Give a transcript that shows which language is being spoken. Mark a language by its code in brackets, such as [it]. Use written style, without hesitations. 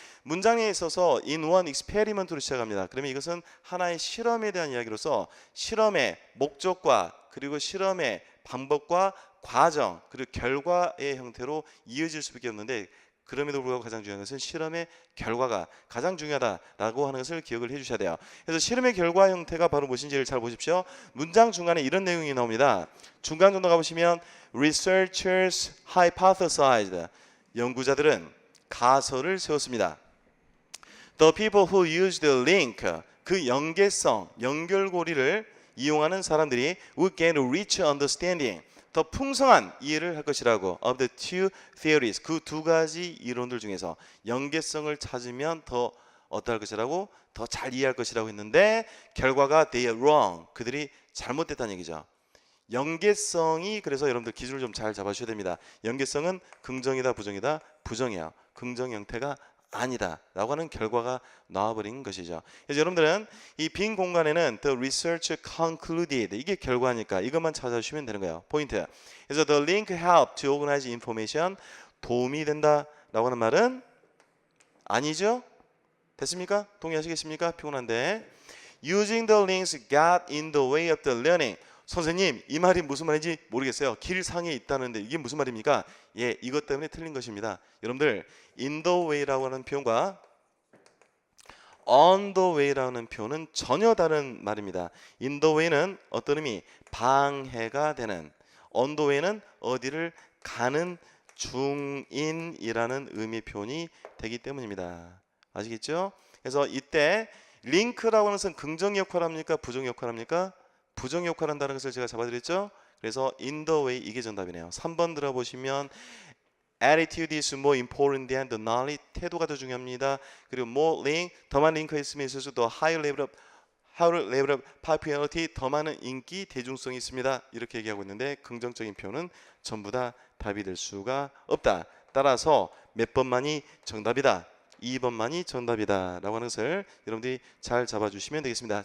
[ko] 문장에 있어서 [en] in one experiment [ko] 로 시작합니다. 그러면 이것은 하나의 실험에 대한 이야기로서 실험의 목적과 그리고 실험의 방법과 과정 그리고 결과의 형태로 이어질 수밖에 없는데 그럼에도 불구하고 가장 중요한 것은 실험의 결과가 가장 중요하다라고 하는 것을 기억을 해주셔야 돼요. 그래서 실험의 결과 형태가 바로 무엇인지를 잘 보십시오. 문장 중간에 이런 내용이 나옵니다. 중간 정도 가보시면 [en] Researchers hypothesized, [ko] 연구자들은 가설을 세웠습니다. [en] The people who used the link, [ko] 그 연계성, 연결고리를 이용하는 사람들이 [en] would get a rich understanding, [ko] 더 풍성한 이해를 할 것이라고. [en] Of the two theories, [ko] 그 두 가지 이론들 중에서 연계성을 찾으면 더 어떠할 것이라고? 더 잘 이해할 것이라고 했는데 결과가 [en] they are wrong, [ko] 그들이 잘못됐다는 얘기죠. 연계성이, 그래서 여러분들 기준을 좀 잘 잡아주셔야 됩니다. 연계성은 긍정이다 부정이다? 부정이에요. 긍정 형태가 아니다 라고 하는 결과가 나와버린 것이죠. 그래서 여러분들은 이 빈 공간에는 [en] the research concluded, [ko] 이게 결과니까 이것만 찾아주시면 되는 거예요. 포인트. [en] 그래서 the link helped to organize information, [ko] 도움이 된다 라고 하는 말은 아니죠. 됐습니까? 동의하시겠습니까? 피곤한데. [en] Using the links got in the way of the learning. [ko] 선생님, 이 말이 무슨 말인지 모르겠어요. 길상에 있다는데 이게 무슨 말입니까? 예, 이것 때문에 틀린 것입니다. 여러분들, in the way라고 하는 표현과 on the way라는 표현은 전혀 다른 말입니다. in the way는 어떤 의미? 방해가 되는. on the way는 어디를 가는 중인이라는 의미 표현이 되기 때문입니다. 아시겠죠? 그래서 이때 링크라고 하는 것은 긍정 역할합니까? 부정 역할합니까? 부정 역할한다는 것을 제가 잡아드렸죠? 그래서 in the way 이게 정답이네요. 3번 들어보시면 [en] attitude is more important than the knowledge. [ko] 태도가 더 중요합니다. 그리고 more link, 더 많은 링크가 있으면 있을수록 더 [en] higher level of popularity, [ko] 더 많은 인기, 대중성이 있습니다. 이렇게 얘기하고 있는데 긍정적인 표현은 전부 다 답이 될 수가 없다. 따라서 몇 번만이 정답이다. 2번만이 정답이다 라고 하는 것을 여러분들이 잘 잡아주시면 되겠습니다.